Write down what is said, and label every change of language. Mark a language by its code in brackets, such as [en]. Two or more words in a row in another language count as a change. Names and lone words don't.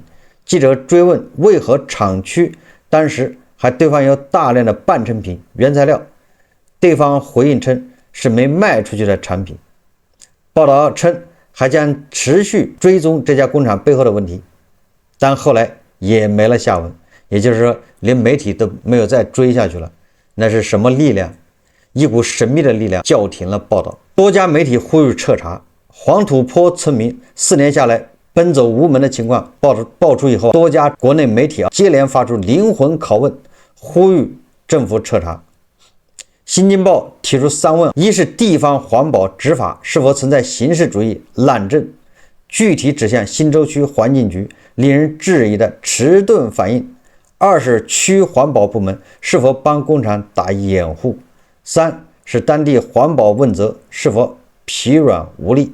[zh] 記者追問為何廠區當時還堆放有大量的半成品原材料，對方回應稱是沒賣出去的產品。報道稱還將持續追蹤這家工廠背後的問題，但後來也沒了下文。也就是說，連媒體都沒有再追下去了。那是什麼力量？一股神秘的力量叫停了報道。多家媒體呼籲徹查。黄土坡村民4年下來奔走无门的情況爆出以後，多家國內媒體接連發出靈魂拷問，呼籲政府徹查。新京報提出3問：一是地方環保執法是否存在形式主義濫政，具體指向新洲區環境局令人質疑的遲鈍反應；二是區環保部門是否幫工廠打掩護；三是當地環保問責是否疲軟無力。